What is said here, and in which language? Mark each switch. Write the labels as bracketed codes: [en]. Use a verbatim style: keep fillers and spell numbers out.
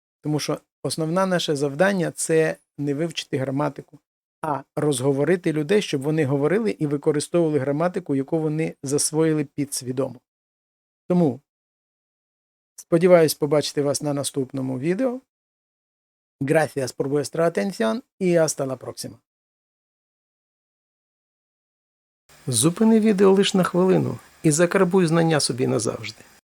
[uk] Тому що основне наше завдання – це не вивчити граматику, а розговорити людей, щоб вони говорили і використовували граматику, яку вони засвоїли підсвідомо. Тому сподіваюсь побачити вас на наступному відео. [es] Gracias por vuestra atención y hasta la próxima. [uk] Зупини відео лиш на хвилину і закарбуй знання собі назавжди.